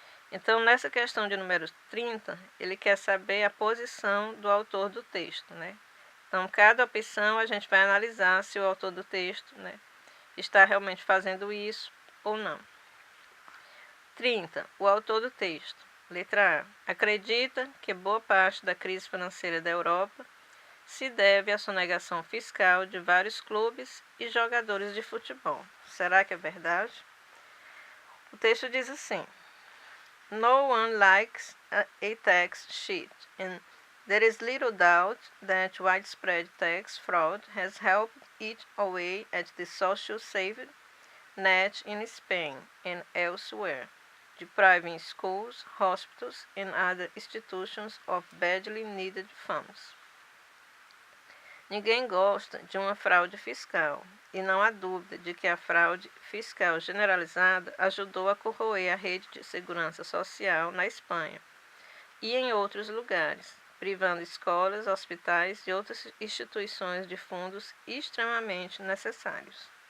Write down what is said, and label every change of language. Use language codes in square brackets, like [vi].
[pt] Então, nessa questão de número 30, ele quer saber a posição do autor do texto, Então, cada opção a gente vai analisar se o autor do texto, está realmente fazendo isso ou não. 30. O autor do texto, letra A, acredita que boa parte da crise financeira da Europa se deve à sonegação fiscal de vários clubes e jogadores de futebol. Será que é verdade? O texto diz assim: [en] No one likes a tax cheat, and there is little doubt that widespread tax fraud has helped eat away at the social safety net in Spain and elsewhere, depriving schools, hospitals, and other institutions of badly needed funds. [pt] Ninguém gosta de uma fraude fiscal, e não há dúvida de que a fraude fiscal generalizada ajudou a corroer a rede de segurança social na Espanha e em outros lugares, privando escolas, hospitais e outras instituições de fundos extremamente necessários.